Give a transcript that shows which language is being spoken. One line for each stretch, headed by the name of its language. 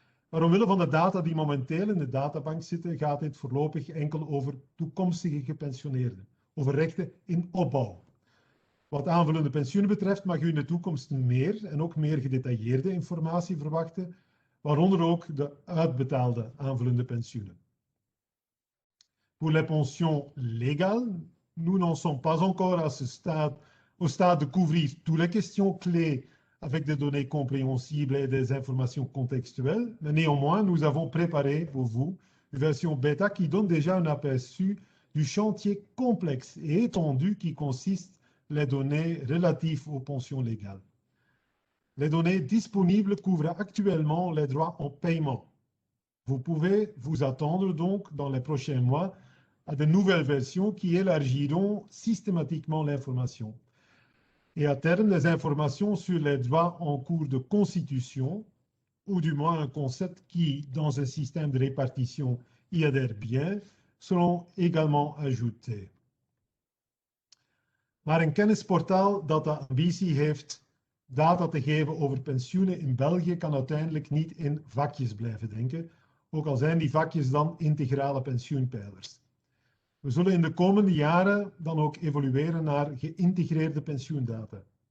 Dutch: Maar omwille van de data die momenteel in de databank zitten, gaat dit voorlopig enkel over toekomstige gepensioneerden, over rechten in opbouw. Wat aanvullende pensioenen betreft mag u in de toekomst meer en ook meer gedetailleerde informatie verwachten, waaronder ook de uitbetaalde aanvullende pensioenen.
French: Pour les pensions légales, nous n'en sommes pas encore à ce stade, au stade de couvrir toutes les questions clés avec des données compréhensibles et des informations contextuelles, mais néanmoins, nous avons préparé pour vous une version bêta qui donne déjà un aperçu du chantier complexe et étendu qui consiste les données relatives aux pensions légales. Les données disponibles couvrent actuellement les droits en paiement. Vous pouvez vous attendre donc dans les prochains mois à de nouvelles versions qui élargiront systématiquement l'information. Et à terme, les informations sur les droits en cours de constitution, ou du moins un concept qui, dans un système de répartition, y adhère bien, seront également ajoutées.
Dutch: Maar een kennisportaal dat de ambitie heeft data te geven over pensioenen in België kan uiteindelijk niet in vakjes blijven denken, ook al zijn die vakjes dan integrale pensioenpijlers. We zullen in de komende jaren dan ook evolueren naar geïntegreerde pensioendata.